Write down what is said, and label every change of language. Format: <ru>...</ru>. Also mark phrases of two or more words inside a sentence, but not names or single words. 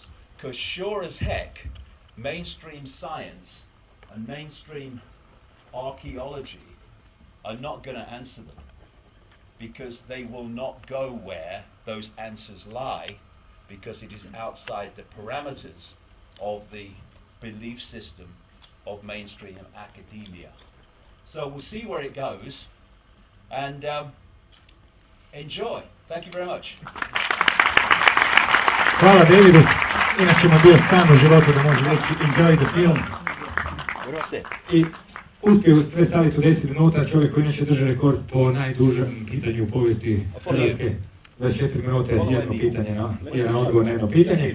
<en>Because sure as heck, mainstream science and mainstream archaeology are not going to answer them, because they will not go where those answers lie, because it is outside the parameters of the belief system of mainstream academia. So we'll see where it goes, and enjoy. Thank you very much.</en> <hr>Hvala Davidu, inače mu bio san u životu da može reći</hr> <en>enjoy the film.</en> <hr>I uspio sve staviti u 10 minuta, čovjek koji inače drži rekord po najdužem pitanju u povijesti Hrvatske. 24 minute, jedno pitanje, jedan odgovor na jedno pitanje.</hr>